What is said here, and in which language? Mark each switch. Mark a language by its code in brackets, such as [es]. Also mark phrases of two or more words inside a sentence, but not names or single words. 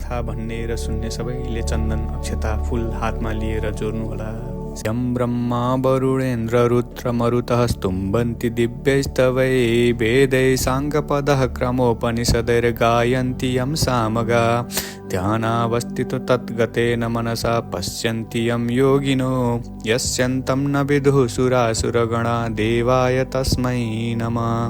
[ne] कथा भन्ने र सुन्ने सबैले चन्दन अक्षता फूल हातमा लिएर जोड्नुहोला। [sa] यं ब्रह्मा वरुणेन्द्र रुद्र मरुतः स्तुम्बन्ति दिव्यैस्तवै वेदैः साङ्गपदः क्रमोपनिषदैर्गायन्ति यं सामगा ध्यानावस्थितो तद्गतेन मनसा पश्यन्ति यं योगिनो यस्यन्तं न विदुः सुरासुरगणा देवाय तस्मै नमः।